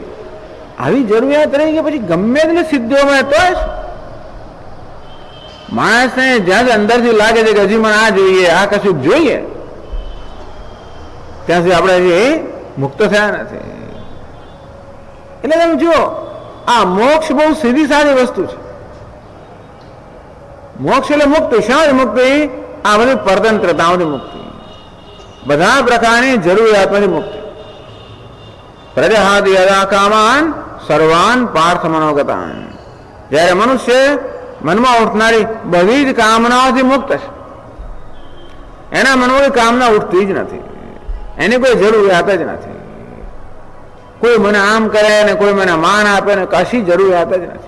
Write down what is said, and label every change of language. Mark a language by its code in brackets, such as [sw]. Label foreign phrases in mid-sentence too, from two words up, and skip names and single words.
[gu] આવી જરૂરિયાત રહી કે પછી ગમે તેટલી સિદ્ધિઓ મળે તો માણસને જ્યાં અંદરથી લાગે છે કે હજી મને આ જોઈએ, આ કશું જોઈએ, ત્યાં સુધી આપણે હજી મુક્ત થયા નથી. એટલે તમે જુઓ, આ મોક્ષ બહુ સીધી સારી વસ્તુ છે. મોક્ષ એટલે મુક્તિ. શાની મુક્તિ? આ બધી પરતંત્રતાઓની મુક્તિ, બધા પ્રકારની જરૂરિયાતોની મુક્તિ. [sa] प्रजहाति यदा कामान सर्वान पार्थ मनोगतान. [gu] જ્યારે મનુષ્ય મનમાં ઉઠનારી બધી જ કામનાઓથી મુક્ત છે, એના મનમાં કોઈ કામના ઉઠતી જ નથી, એની કોઈ જરૂરિયાત જ નથી. કોઈ મને આમ કરે ને કોઈ મને માન આપે ને કશી જરૂરિયાત જ નથી.